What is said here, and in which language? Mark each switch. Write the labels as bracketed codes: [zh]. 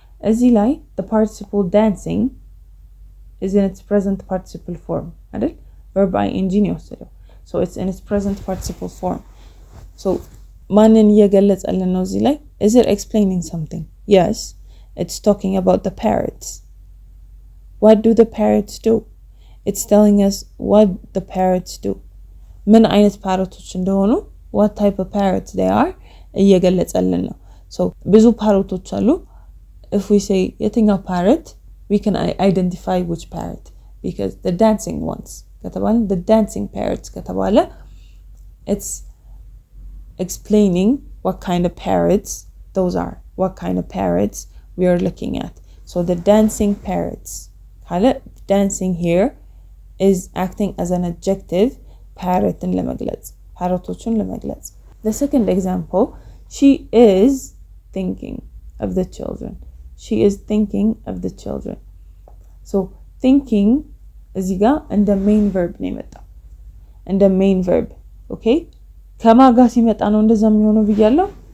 [am] እዚህ ላይ [en] the participle dancing is in its present participle form [am] አይደል [en] verb ing [am] ነው የወሰደው [en] so it's in its present participle form so [am] ማንን እየገለጸልን ነው እዚህ ላይ [en] is it explaining something yes it's talking about the parrots what do the parrots do it's telling us what the parrots do. [am] ምን አይነት ፓሮቶች እንደሆኑ [en] what type of parrots they are [am] እየገለጸልን ነው። so ብዙ ፓሮቶች አሉ. [en] if we say [am] የትኛው [en] parrot, we can identify which parrot because the dancing ones [am] ከተባለ [en] the dancing parrots ከተባለ it's explaining what kind of parrots those are, what kind of parrots we are looking at. so the dancing parrots, dancing here is acting as an adjective parrotin [am] ለመግለጽ, parrotoችን ለመግለጽ. [en] the second example, she is thinking of the children. she is thinking of the children. so thinking [am] እዚህ ጋር እንደ [en] main verb [am] ነው የመጣው, እንደ [en] main verb. [am] okay ከማጋ ሲመጣ ነው እንደዛ የሚሆነው ብያለሁ.